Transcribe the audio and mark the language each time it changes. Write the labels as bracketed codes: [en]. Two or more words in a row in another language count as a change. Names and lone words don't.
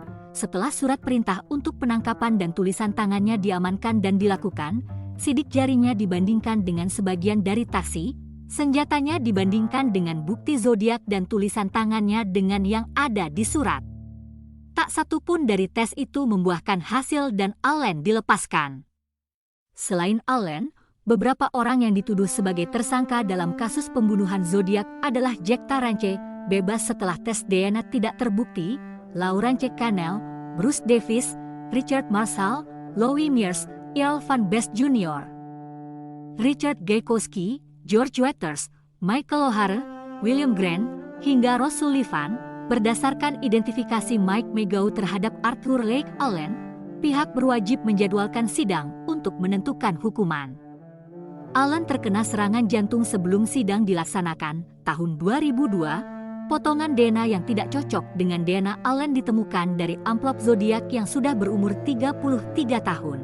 [id] Setelah surat perintah untuk penangkapan dan tulisan tangannya diamankan dan dilakukan, sidik jarinya dibandingkan dengan sebagian dari taksi, senjatanya dibandingkan dengan bukti Zodiac dan tulisan tangannya dengan yang ada di surat. Tak satu pun dari tes itu membuahkan hasil dan Allen dilepaskan. Selain Allen, Beberapa orang yang dituduh sebagai tersangka dalam kasus pembunuhan zodiak adalah Jack Tarance, bebas setelah tes DNA tidak terbukti, Laurence Canel, Bruce Davis, Richard Marshall, Louis Mears, Earl Van Best Jr., Richard Gaykowski, George Waters, Michael O'Hare, William Grant, hingga Ross Sullivan. Berdasarkan identifikasi Mike Megau terhadap Arthur Lake Allen, pihak berwajib menjadwalkan sidang untuk menentukan hukuman. Allen terkena serangan jantung sebelum sidang dilaksanakan. Tahun 2002, potongan DNA yang tidak cocok dengan DNA Allen ditemukan dari amplop zodiak yang sudah berumur 33 tahun.